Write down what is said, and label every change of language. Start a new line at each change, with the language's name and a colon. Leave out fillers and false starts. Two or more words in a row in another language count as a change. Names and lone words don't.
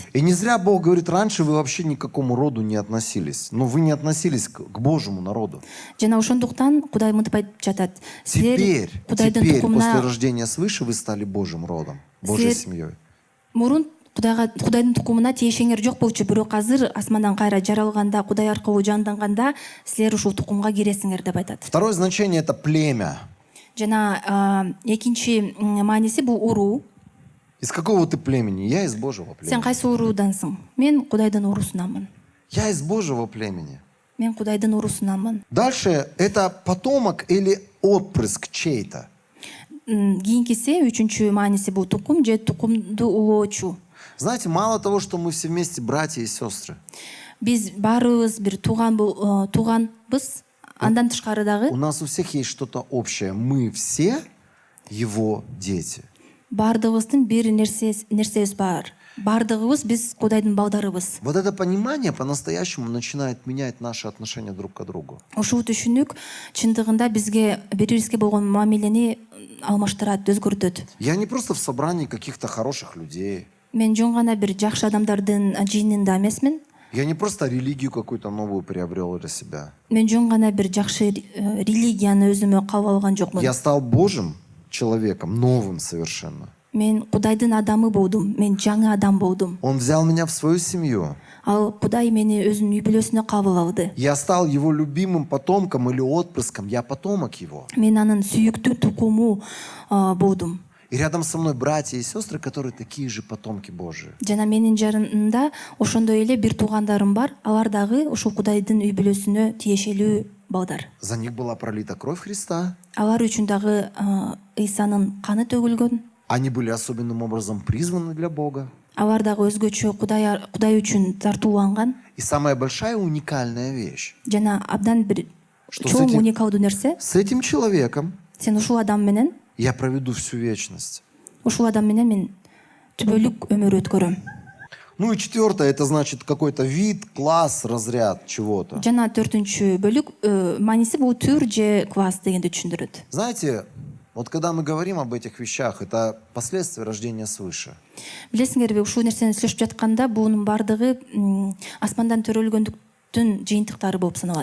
Russian: И не зря Бог говорит, раньше вы вообще ни к какому роду не относились. Но вы не относились к Божьему народу.
Kyrgyz: Жана ошондуктан Кудай мынтип айтып жатат. Силер Кудайдын
Russian: Теперь, после
Kyrgyz: тукумуна
Russian: рождения свыше, вы стали Божьим родом, Божьей
Kyrgyz: Силер-
Russian: семьей.
Kyrgyz: мурун Кудайдын тукумуна тиешеңер жок болчу, бирок азыр асмандан кайра жаралганда, Кудай аркылуу жанданганда, силер ушул тукумга киресиңер деп айтат.
Russian: Второе значение – это племя.
Kyrgyz: Жана экинчи мааниси бул уруу.
Russian: Из какого ты племени? Я из Божьего
Kyrgyz: Сен
Russian: племени.
Kyrgyz: кайсы уруудансың? Мен Кудайдын уруусунанмын.
Russian: Я из Божьего племени.
Kyrgyz: Мен Кудайдын уруусунанмын.
Russian: Дальше это потомок или отпрыск чей-то.
Kyrgyz: Кийинкиси үчүнчү мааниси бул тукум же тукумду улоочу.
Russian: Знаете, мало того, что мы все вместе братья и сестры.
Kyrgyz: Биз баарыбыз бир тууганбыз. Андан тышкары дагы
Russian: У нас у всех есть что-то общее. Мы все его дети.
Kyrgyz: баардыгыбыздын бир нерсебиз бар. Баардыгыбыз биз Кудайдын балдарыбыз.
Russian: Вот это понимание по-настоящему начинает менять наши отношения друг к другу.
Kyrgyz: Ушул түшүнүк чындыгында бизге бири-бирибизге болгон мамилени алмаштырат, өзгөртөт.
Russian: Я не просто в собрании каких-то хороших людей.
Kyrgyz: Мен жөн гана бир жакшы адамдардын жыйынында эмесмин.
Russian: Я не просто религию какую-то новую приобрел для себя.
Kyrgyz: Мен жөн гана бир жакшы религияны өзүмө кабыл алган жокмун.
Russian: Я стал Божьим человеком, новым совершенно.
Kyrgyz: Мен Кудайдын адамы болдум. Мен жаңы адам болдум.
Russian: Он взял меня в свою семью.
Kyrgyz: Ал Кудай мени өзүнүн үй бүлөсүнө кабыл алды.
Russian: Я стал его любимым потомком или отпрыском. Я потомок его.
Kyrgyz: Мен анын сүйүктүү тукуму болдум.
Russian: И рядом со мной братья и сестры, которые такие же потомки Божии.
Kyrgyz: Жана менин жарымда ошондой эле бир туугандарым бар. Алар дагы ушул Кудайдын үй бүлөсүнө тиешелүү балдар.
Russian: За них была пролита кровь Христа.
Kyrgyz: Алар үчүн дагы Ыйсанын каны төгүлгөн.
Russian: Они были особенным образом призваны для Бога.
Kyrgyz: Алар дагы өзгөчө Кудай үчүн тартууланган.
Russian: И самая большая уникальная вещь.
Kyrgyz: Жана абдан бир
Russian: Что с
Kyrgyz: чоң
Russian: этим-
Kyrgyz: уникалдуу нерсе.
Russian: С этим человеком
Kyrgyz: Сен ушул адам менен
Russian: я проведу всю вечность.
Kyrgyz: мен түбөлүк өмүр өткөрөм.
Russian: Ну и четвертое, это значит какой-то вид, класс, разряд чего-то.
Kyrgyz: Жана төртүнчү бөлүк мааниси бул түр же класс дегенди түшүндүрөт.
Russian: Знаете, вот когда мы говорим об этих вещах, это последствия рождения свыше.
Kyrgyz: Билесиңерби, ушул нерсени сүйлөшүп жатканда бунун баардыгы асмандан төрөлгөндүктүн жыйынтыктары болуп саналат.